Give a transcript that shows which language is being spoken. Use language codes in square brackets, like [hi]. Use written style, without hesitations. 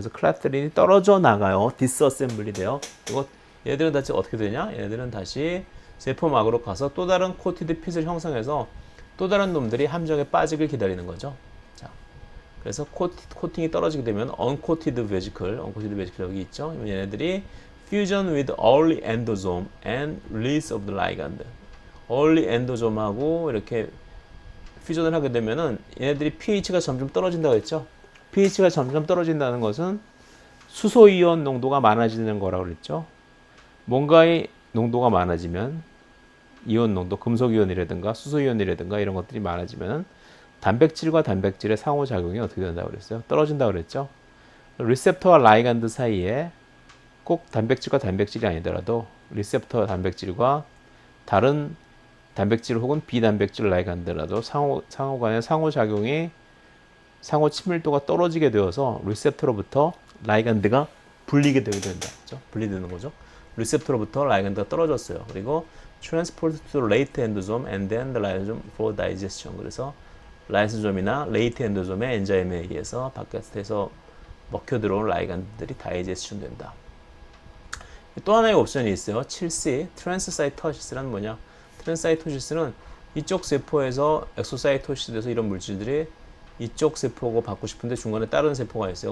[ko] 그래서 클라트린이 떨어져 나가요. 디스어셈블이 돼요. 그리고 얘들은 다시 어떻게 되냐? 얘들은 다시 세포막으로 가서 또 다른 코티드 핏을 형성해서 또 다른 놈들이 함정에 빠지길 기다리는 거죠. 자, 그래서 코팅이 떨어지게 되면 [en] uncoated vesicle [ko] 여기 있죠. 얘네들이 [en] fusion with early endosome and release of the ligand. early endosome [ko] 하고 이렇게 퓨전을 하게 되면은 얘네들이 pH가 점점 떨어진다고 했죠. pH가 점점 떨어진다는 것은 수소이온 농도가 많아지는 거라고 그랬죠. 뭔가의 농도가 많아지면 이온 농도, 금속이온이라든가 수소이온이라든가 이런 것들이 많아지면 단백질과 단백질의 상호작용이 어떻게 된다고 그랬어요? 떨어진다고 그랬죠. 리셉터와 라이간드 사이에 꼭 단백질과 단백질이 아니더라도 리셉터와 단백질과 다른 단백질 혹은 비단백질 라이간드라도 상호간의 상호작용이 상호 친밀도가 떨어지게 되어서 리셉터로부터 라이간드가 분리게 되게 된다. 그렇죠? 분리되는 거죠. 리셉터로부터 라이간드가 떨어졌어요. 그리고 [en] transport to late endosome and then the lysosome for digestion. [ko] 그래서 라이소솜이나 레이트 엔도솜의 엔자임에 의해서 바깥에서 먹혀 들어온 라이간드들이 다이제스션 된다. 또 하나의 옵션이 있어요. 7C, 트랜스사이토시스는 뭐냐? 트랜스사이토시스는 이쪽 세포에서 엑소사이토시스 돼서 이런 물질들이 이쪽 세포고 받고 싶은데 중간에 다른 세포가 있어요.